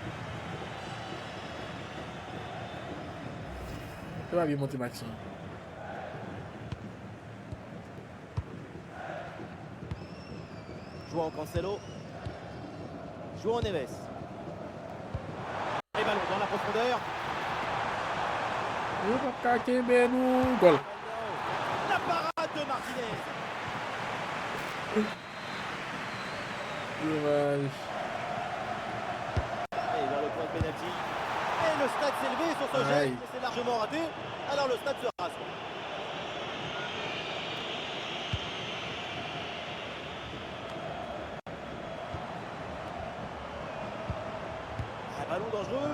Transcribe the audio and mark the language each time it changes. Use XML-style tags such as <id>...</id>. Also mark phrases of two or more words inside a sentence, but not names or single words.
<fr>Tu vas bien monter Maxime. João Cancelo. João Neves. Et ballon dans la profondeur.</fr> <pt>Eu vou ficar aqui no gol.</pt> <fr>La parade de Martinez. Dommage. Et vers le point de pénalty. Et le stade s'est levé sur ce Aïe. geste, mais c'est largement raté. Alors le stade se rassemble. Un ballon dangereux.</fr>